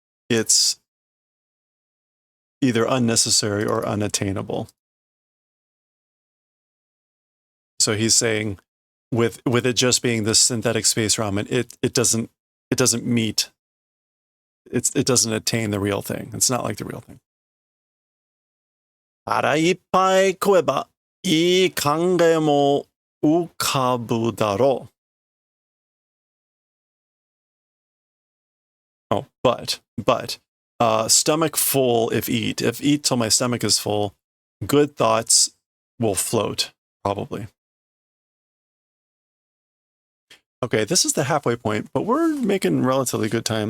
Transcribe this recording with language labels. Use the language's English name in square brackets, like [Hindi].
[English] It's either unnecessary or unattainable. So he's saying, with it just being this synthetic space ramen, it doesn't meet. It doesn't attain the real thing. It's not like the real thing. [Japanese] 腹いっぱい食えばいい考えも浮かぶだろう. [English] Oh, but, stomach full if eat till my stomach is full, good thoughts will float, probably. Okay, this is the halfway point, but we're making relatively good time.